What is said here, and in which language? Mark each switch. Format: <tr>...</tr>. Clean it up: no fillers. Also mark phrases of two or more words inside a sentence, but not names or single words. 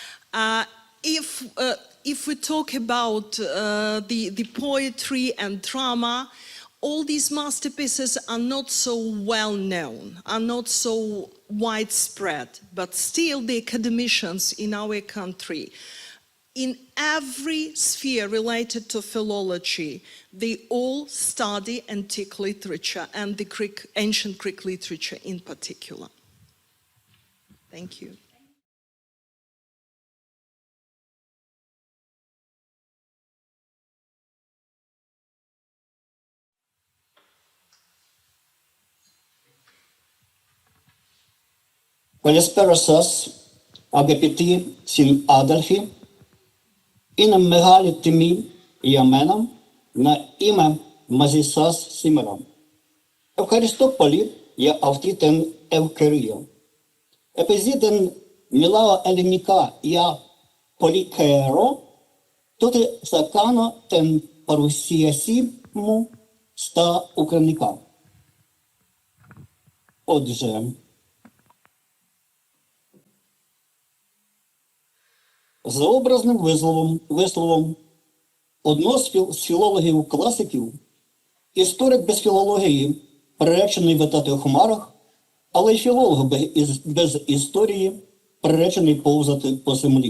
<en>If we talk about the poetry and drama, all these masterpieces are not so well known, are not so widespread, but still the academicians in our country, in every sphere related to philology, they all study antique literature and the ancient Greek literature in particular. Thank you.</en> <el>Καλησπέρα σας, αγαπητοί συνάδελφοι. Είναι μεγάλη τιμή για μένα να είμαι μαζισάς σήμερα. Ευχαριστώ πολύ για αυτή την ευκαιρία. Επειδή δεν μιλάω ελληνικά για πολύ καιρό, τότε θα κάνω την παρουσίασή μου στα українська.</el> <uk>Отже, за образним висловом одного з філологів-класиків, історик без філології приречений витати у хмарах, але й філолог без історії приречений повзати по землі.</uk>